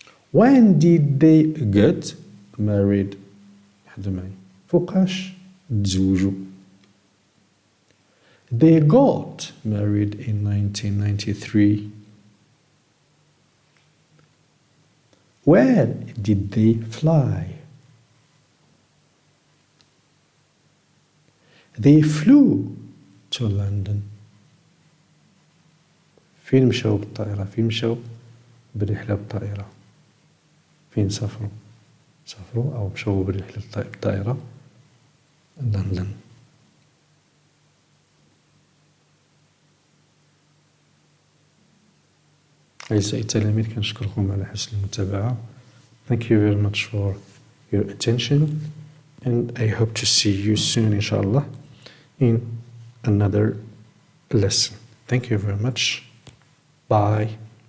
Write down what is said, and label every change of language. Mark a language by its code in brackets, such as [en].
[en] When did they get married؟ [ar] حدو معايا فوقاش تزوجوا؟ [en] They got married in 1993. Where did they fly؟ They flew to London. [ar] فين مشاو بالطائرة؟ فين مشاو بالرحلة بالطائرة؟ فين سافروا؟ سافروا أو مشاو بالرحلة بالطائرة لندن. أعزائي التلاميذ كنشكركم على حسن المتابعة. [en] Thank you very much for your attention and I hope to see you soon inshallah in another lesson. Thank you very much. Bye.